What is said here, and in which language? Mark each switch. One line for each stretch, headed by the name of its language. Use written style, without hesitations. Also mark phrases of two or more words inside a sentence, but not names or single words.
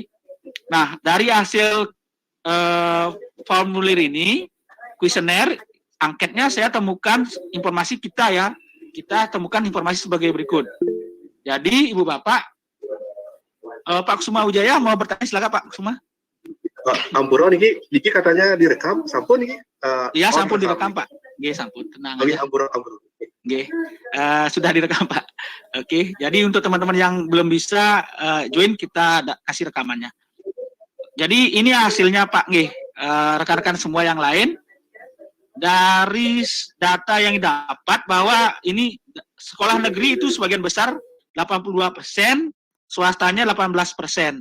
Indonesian: Nah, dari hasil formulir ini, kuesioner, angketnya saya temukan informasi kita ya. Kita temukan informasi sebagai berikut. Jadi, Ibu Bapak, Pak Kusuma Wijaya mau bertanya, silakan Pak Kusuma.
Balinese: Ampura niki
Indonesian: katanya direkam,
Balinese: sampun niki.
Indonesian: Iya, sampun direkam Pak. Nggih, sampun, tenang aja. Ampura. Nggih, sudah direkam Pak. Oke, jadi untuk teman-teman yang belum bisa join, kita kasih rekamannya. Jadi ini hasilnya Pak Nggih, rekan-rekan semua yang lain. Dari data yang dapat bahwa ini sekolah negeri itu sebagian besar 82%, swastanya 18%.